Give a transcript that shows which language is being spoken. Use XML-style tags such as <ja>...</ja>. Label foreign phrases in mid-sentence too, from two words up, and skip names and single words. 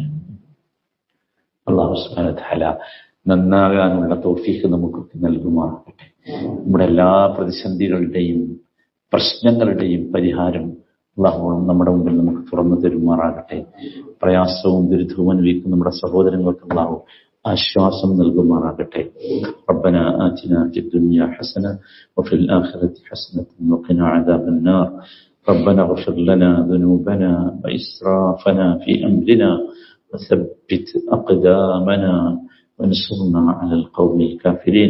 <ml>അല്ലാഹു സുബ്ഹാനഹു വ തആല നന്നാകാനുള്ള തൗഫീഖ് നമുക്കൊക്കെ നൽകുമാറാകട്ടെ. നമ്മുടെ എല്ലാ പ്രതിസന്ധികളുടെയും പ്രശ്നങ്ങളുടെയും പരിഹാരം അല്ലാഹു നമ്മുടെ മുമ്പിൽ നമുക്ക് തുറന്നു തരുമാറാകട്ടെ. പ്രയാസവും ദുരിതവും അനുഭവിക്കുന്ന നമ്മുടെ സഹോദരങ്ങൾക്ക് അല്ലാഹു ആശ്വാസം നൽകുമാറാകട്ടെ.</ml> <ar>ربنا آتنا في الدنيا حسنة وفي الآخرة حسنة وقنا عذاب النار. ربنا اغفر لنا ذنوبنا وإسرافنا في أمرنا وثبت أقدامنا وانصرنا على القوم الكافرين.</ar>